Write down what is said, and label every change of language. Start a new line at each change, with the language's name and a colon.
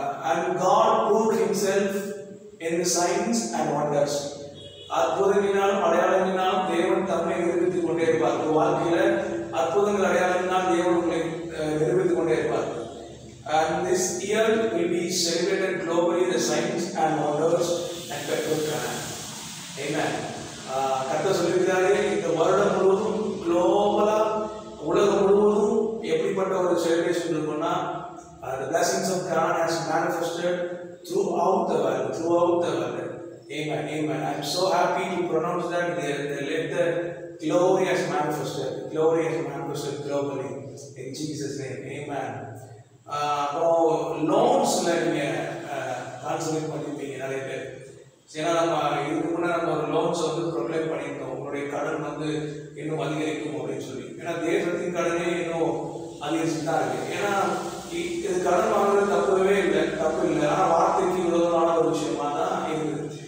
English: And God proved himself in the signs and wonders.
Tamil: அற்புதங்களினாலும் அடையாளங்களினாலும் தேவன் தம்மை நிரூபித்துக் கொண்டே இருப்பார். ஒரு வாழ்க்கையில் அற்புதங்கள் அடையாளங்களினால் தேவன் உங்களை நிரூபித்துக் கொண்டே இருப்பார்.
English: And this year will be celebrated globally, the signs and wonders and Pentecost. Amen.
Tamil: கர்த்தர் சொல்லியிருக்கிறாரு, இந்த வருடம் முழுவதும் குளோபலாக உலகம் முழுவதும் எப்படிப்பட்ட ஒரு செலிப்ரேஷன் இருக்குன்னா,
English: the blessings of God has manifested throughout the world. Amen, amen. I am so happy to pronounce that let the glory has manifested globally in Jesus' name. Amen.
Tamil: அப்புறம் லோன்ஸில் நீங்கள் கான்சன்ட்ரேட் பண்ணியிருப்பீங்க நிறைய பேர். ஏன்னா நம்ம இதுக்கு முன்னாடி நம்ம ஒரு லோன்ஸை வந்து ப்ரொக்ளைம் பண்ணியிருந்தோம், உங்களுடைய கடன் வந்து இன்னும் அதிகரிக்கும் அப்படின்னு சொல்லி. ஏன்னா தேசத்தின் கடனே இன்னும் அதிகரிச்சுட்டு தான் இருக்குது. ஏன்னா இது கடன் வாங்குறது தப்பு இல்லை, ஆனால் வார்த்தைக்கு விரோதமான ஒரு விஷயமா தான் இருக்குது.